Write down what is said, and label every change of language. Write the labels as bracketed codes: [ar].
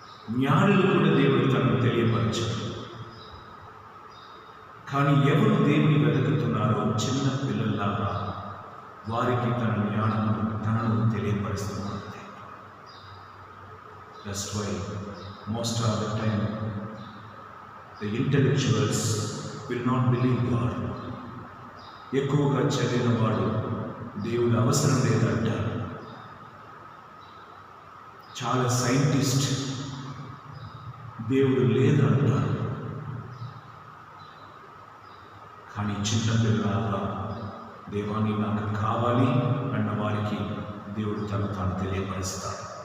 [te] జ్ఞానులు కూడా దేవుడు తనను తెలియపరచు. కానీ ఎవరు దేవుని వెతుకుతున్నారో చిన్న పిల్లల్లాగా వారికి తన జ్ఞానము తనను తెలియపరుస్తున్నారు. [en] That's why most of the time the intellectuals will not believe God. [te] ఎక్కువగా చదివిన వాడు దేవుడు అవసరం లేదంటారు. చాలా సైంటిస్ట్ దేవుడు లేదంటారు. కానీ చిన్న పిల్లలాగా దేవాన్ని నాకు కావాలి అన్న వారికి దేవుడు తాను తెలియపరుస్తాడు.